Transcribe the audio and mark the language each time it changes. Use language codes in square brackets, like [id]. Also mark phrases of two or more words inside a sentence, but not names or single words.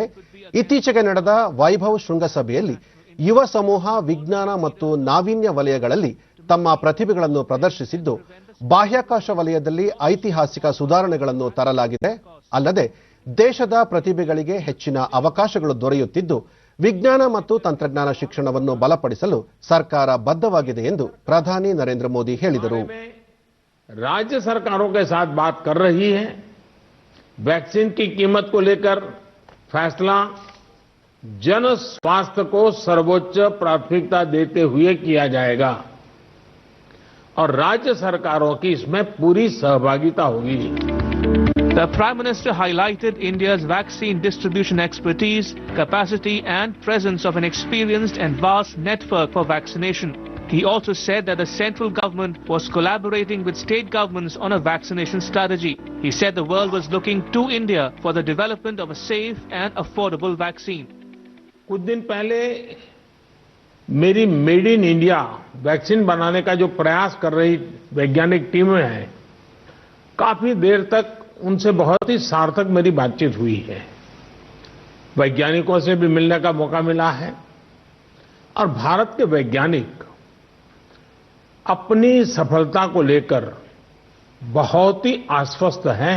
[kn] ಇತ್ತೀಚೆಗೆ ನಡೆದ ವೈಭವ್ ಶೃಂಗಸಭೆಯಲ್ಲಿ ಯುವ ಸಮೂಹ ವಿಜ್ಞಾನ ಮತ್ತು ನಾವೀನ್ಯ ವಲಯಗಳಲ್ಲಿ ತಮ್ಮ ಪ್ರತಿಭೆಗಳನ್ನು ಪ್ರದರ್ಶಿಸಿದ್ದು, ಬಾಹ್ಯಾಕಾಶ ವಲಯದಲ್ಲಿ ಐತಿಹಾಸಿಕ ಸುಧಾರಣೆಗಳನ್ನು ತರಲಾಗಿದೆ. ಅಲ್ಲದೆ ದೇಶದ ಪ್ರತಿಭೆಗಳಿಗೆ ಹೆಚ್ಚಿನ ಅವಕಾಶಗಳು ದೊರೆಯುತ್ತಿದ್ದು, ವಿಜ್ಞಾನ ಮತ್ತು ತಂತ್ರಜ್ಞಾನ ಶಿಕ್ಷಣವನ್ನು ಬಲಪಡಿಸಲು ಸರ್ಕಾರ ಬದ್ಧವಾಗಿದೆ ಎಂದು ಪ್ರಧಾನಿ ನರೇಂದ್ರ ಮೋದಿ ಹೇಳಿದರು. [hi] राज्य सरकारों के साथ बात कर रही है. वैक्सीन की कीमत को लेकर फैसला जन स्वास्थ्य को सर्वोच्च प्राथमिकता देते हुए किया जाएगा और राज्य सरकारों की इसमें पूरी सहभागिता होगी. [en] The Prime Minister highlighted India's vaccine distribution expertise, capacity and presence of an experienced and vast network for vaccination. He also said that the central government was collaborating with state governments on a vaccination strategy. He said the world was looking to India for the development of a safe and affordable vaccine. [hi] कुछ दिन पहले मेरी [en] made in India [hi] वैक्सीन बनाने का जो प्रयास कर रही वैज्ञानिक टीमें हैं, काफी देर तक उनसे बहुत ही सार्थक मेरी बातचीत हुई है. वैज्ञानिकों से भी मिलने का मौका मिला है और भारत के वैज्ञानिक अपनी सफलता को लेकर बहुत ही आश्वस्त हैं.